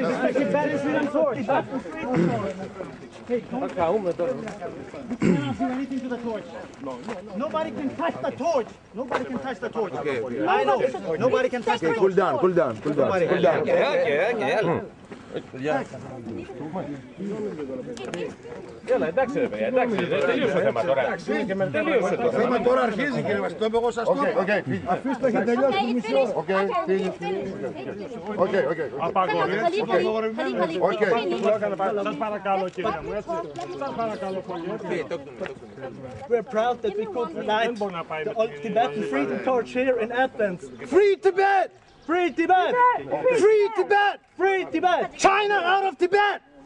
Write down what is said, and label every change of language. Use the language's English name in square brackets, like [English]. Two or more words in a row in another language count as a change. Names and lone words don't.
[English] It's a Tibetan freedom torch. Hey, don't do anything to the torch. Nobody can touch the torch. Nobody can touch the torch. I know. Nobody can touch the torch. Cool down. [Greek] Έλα, εντάξει ρε παιδιά, εντάξει, τελείωσε το θέμα τώρα. Τελείωσε το θέμα. Τώρα αρχίζει κύριε Βασιλόπουλο, εγώ σας το είπα. Αφήστε το, έχει τελειώσει τη μισή ώρα. Σας παρακαλώ κύριε μου, έτσι. Σας παρακαλώ πολύ. [English] We're proud that we could light the Tibetan freedom torch here in Athens. Free Tibet! Free Tibet! Free Tibet! Free Tibet! China out of Tibet!